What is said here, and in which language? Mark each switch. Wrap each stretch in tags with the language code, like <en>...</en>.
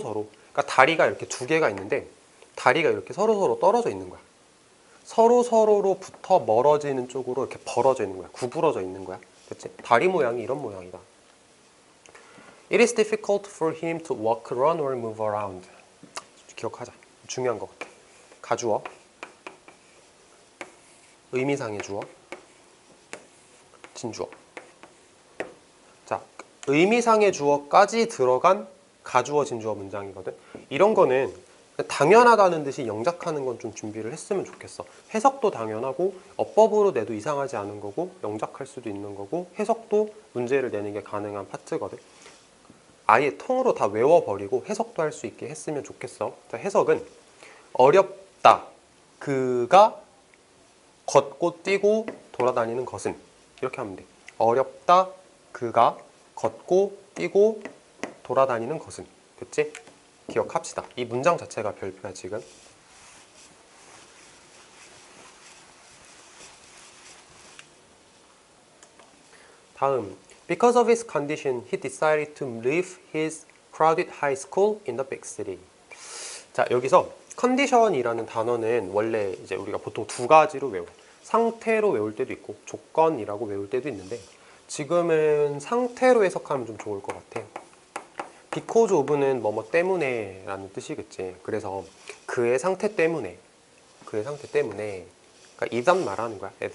<ko>그러니까 다리가 이렇게 두 개가 있는데 다리가 이렇게 서로 떨어져 있는 거야. 서로로부터 멀어지는 쪽으로 이렇게 벌어져 있는 거야. 구부러져 있는 거야. 그치? 다리 모양이 이런 모양이다.</ko> <en>It is difficult for him to walk, run, or move around.</en> <ko>기억하자. 중요한 것 같아. 가주어, 의미상의 주어, 진주어. 자, 의미상의 주어까지 들어간 가주어, 진주어 문장이거든. 이런 거는 당연하다는 듯이 영작하는 건 좀 준비를 했으면 좋겠어. 해석도 당연하고 어법으로 내도 이상하지 않은 거고 영작할 수도 있는 거고 해석도 문제를 내는 게 가능한 파트거든. 아예 통으로 다 외워버리고 해석도 할 수 있게 했으면 좋겠어. 자, 해석은 어렵다. 그가 걷고 뛰고 돌아다니는 것은 이렇게 하면 돼. 어렵다. 그가 걷고 뛰고 돌아다니는 것은. 됐지? 기억합시다. 이 문장 자체가 별표야 지금. 다음.</ko> <en>Because of his condition, he decided to leave his crowded high school in the big city.</en> <ko>자, 여기서 condition이라는 단어는 원래 이제 우리가 보통 두 가지로 외워. 상태로 외울 때도 있고 조건이라고 외울 때도 있는데 지금은 상태로 해석하면 좀 좋을 것 같아. because of는 뭐뭐 때문에 라는 뜻이겠지. 그래서 그의 상태 때문에 그러니까 이단 말하는 거야.</ko>